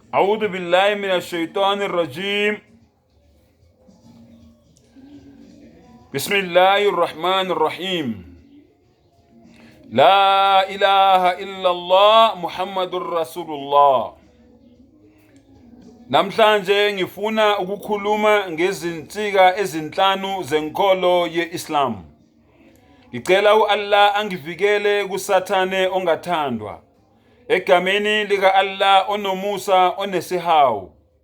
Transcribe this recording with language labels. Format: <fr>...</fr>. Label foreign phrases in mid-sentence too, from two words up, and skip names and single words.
<ar>أعوذ بالله من الشيطان الرجيم. بسم الله الرحمن الرحيم. لا إله إلا الله محمد رسول الله.</ar> <zu>Namhlanje ngifuna ukukhuluma ngezinsika ezinhlanu zenkolo ye-Islam. Ngicela uAllah angivikele kusathane ongathandwa. Egameni lika Allah onomusa onesihawu.</zu>